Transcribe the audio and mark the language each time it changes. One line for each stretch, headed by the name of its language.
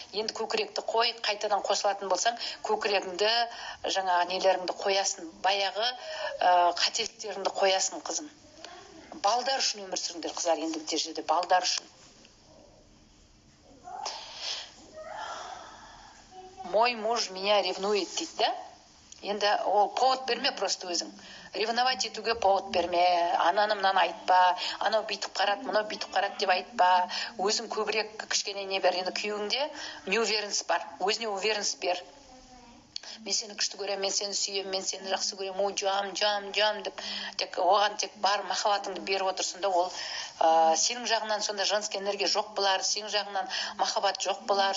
Kazakh: Енді көкіректі қой, қайтадан қосылатын болсаң, көкірегіңді жаңа нелеріңді қоясың, баяғы қателіктеріңді қоясың, қызым. Балдар үшін өмір сүріңдер, қыздар, ендігі жерде балдар үшін.
Russian: Мой муж меня ревнует
Kazakh: дейді, да? Енді ол повод берме просто өзің. Ревновать етуге повод берме. Ананы мынаны айтпа, анау бүйтіп қарат, мынау бүйтіп қарат деп айтпа. Өзің көбірек кішкене не бер. Енді күйеуіңде неуверенность бар. Өзіне уверенность бер. Мен сені күшті көремін, мен сені сүйемін, мен сені жақсы көремін, жам деп, оған тек бар махаббатыңды беріп отырсың да, ол сенің жағынан сонда женский энергия жоқ болар, сенің жағынан махаббат жоқ болар.